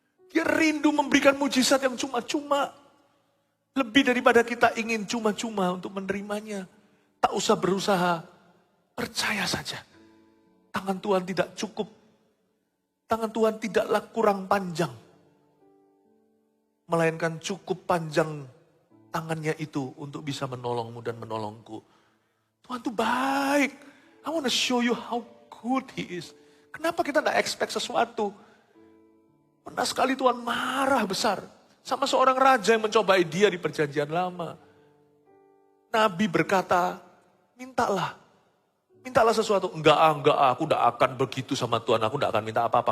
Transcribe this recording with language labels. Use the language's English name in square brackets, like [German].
[Indonesian] Dia rindu memberikan mujizat yang cuma-cuma. Lebih daripada kita ingin cuma-cuma untuk menerimanya. Tak usah berusaha. Percaya saja. Tangan Tuhan tidak cukup. Tangan Tuhan tidaklah kurang panjang. Melainkan cukup panjang tangannya itu untuk bisa menolongmu dan menolongku. Tuhan tuh baik. [English] I want to show you how good He is. [Indonesian] Kenapa kita tidak expect sesuatu? Pernah sekali Tuhan marah besar sama seorang raja yang mencobai dia di perjanjian lama. Nabi berkata, mintalah. Mintalah sesuatu. Enggak, aku tidak akan begitu sama Tuhan. Aku tidak akan minta apa-apa.